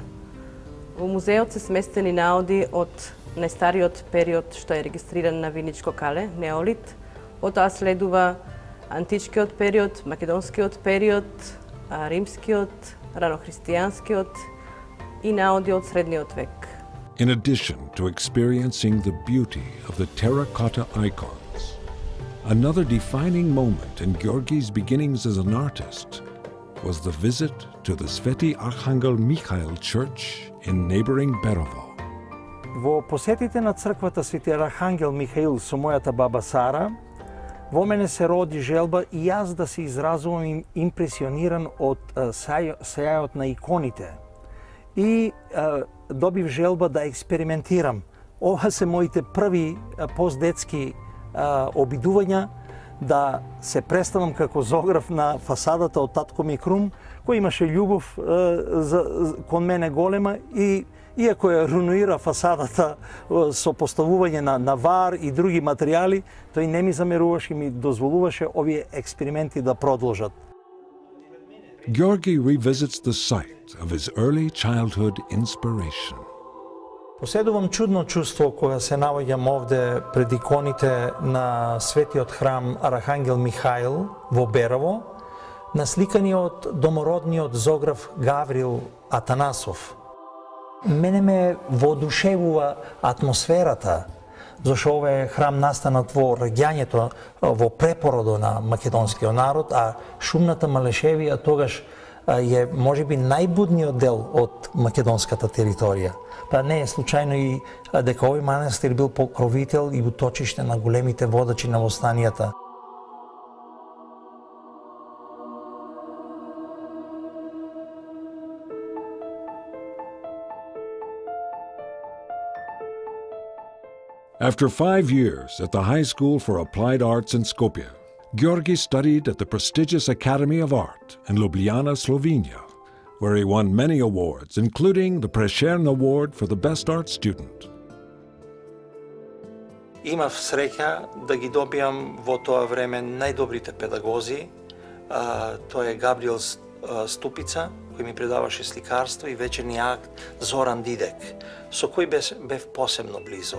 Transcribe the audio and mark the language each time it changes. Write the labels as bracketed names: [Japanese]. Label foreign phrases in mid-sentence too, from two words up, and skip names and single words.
[Macedonian] Во музејот се сместени наоди од најстариот период што е регистриран на Виничко кале, неолит, потоа следува античкиот период, македонскиот период, римскиот, ранохристијанскиот и наоди од средниот век. [English] In addition to experiencing the beauty of the terracotta icons, Another defining moment in Georgi's beginnings as an artist was the visit to the Sveti Arhangel Mikhail Church in neighboring Berovo. [Macedonian] Во посетите на црквата Свети Архангел Михаил со мојата баба Сара, во мене се роди желба и јас да се изразувам импресиониран од сејајот на иконите. И добив желба да експериментирам. Ова се моите први постдетски обидувања да се представам како зограф на фасадата од татко ми Крум, кој имаше љубов кон мене голема и иако ја руинира фасадата со поставување на вар и други материјали, тој не ми замеруваше и ми дозволуваше овие експерименти да продолжат. [English] Georgi revisits the site of his early childhood inspiration. [Macedonian] Поседувам чудно чувство кога се наоѓам овде пред иконите на светиот храм Архангел Михаил во Берово, насликани од домородниот зограф Гаврил Атанасов. Мене ме воодушевува атмосферата, зашто овој храм настанат во раѓањето, во препородо на македонскиот народ, а шумната Малешевија тогаш е можеби најбудниот дел од македонската територија. Па не е случајно и дека овој манастир бил покровител и уточиште на големите водачи на востанијата. [English] After 5 years at the High School for Applied Arts in Skopje, Georgi studied at the prestigious Academy of Art in Ljubljana, Slovenia, where he won many awards, including the Prešern Award for the Best Art Student. [Macedonian] Имав среќа да ги добијам во тоа време најдобрите педагози. Тоа е Габриел Ступица, кој ми предаваше сликарство, и вечерни акт Зоран Дидек, со кој бев посебно близок.